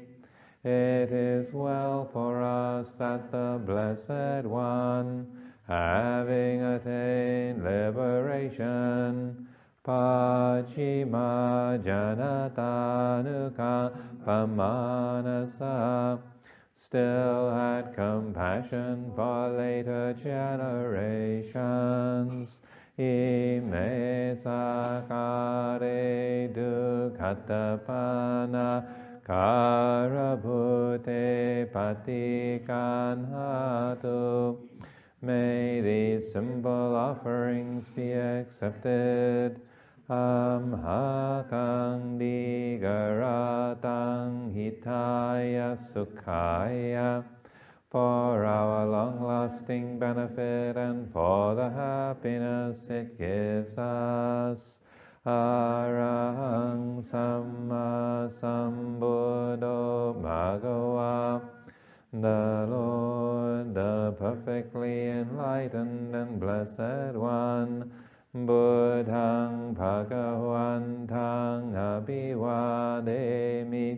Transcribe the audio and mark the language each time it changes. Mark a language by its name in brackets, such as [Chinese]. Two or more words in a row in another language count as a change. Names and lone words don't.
[English] It is well for us that the Blessed One, having attained liberation, [Pali] Pachima Janatanuka Pamanasa, [English] still had compassion for later generations. [Pali] Ime sakare dukhatapana karabhute patikanhatu. [English] May these simple offerings be accepted. [Pali] Amhakang digaratang hitaya sukhaya, [English] for our long-lasting benefit and for the happiness it gives us. [Pali] Arahang Samma Sambuddho Bhagava. [English] The Lord, the perfectly enlightened and blessed One, [Pali] Buddhang Bhagavantang Abhivademi.